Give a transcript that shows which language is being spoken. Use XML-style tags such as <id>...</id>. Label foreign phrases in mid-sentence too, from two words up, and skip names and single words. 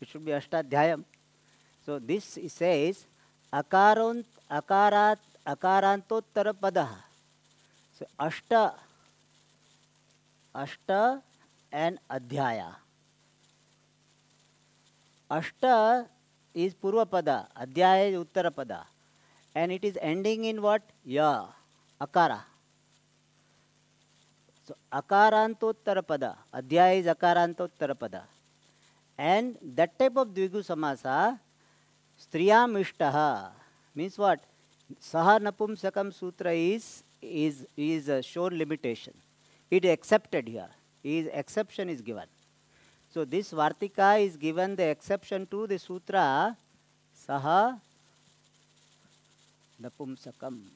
<en>It should be Ashtadhyayam. So this says</en> <sa>अकारान्तोत्तर पद.</sa> <en>So ashta and adhyaya. Ashta is</en> <sa>पूर्व पद,</sa> <en>adhyaya is</en> <sa>उत्तर पद,</sa> <en>and it is ending in what? Ya, akara. So</en> <sa>अकारान्तोत्तर पद,</sa> <en>adhyaya is</en> <sa>अकारान्तोत्तर पद,</sa> <en>and that type of</en> <sa>द्विगु समास, स्त्रियाम् इष्टः,</sa> <en>means what? Saha napumsakam sutra is a shown limitation. It is accepted here. Exception is given. So this Vartika is given the exception to the sutra Saha Napumsakam.</en>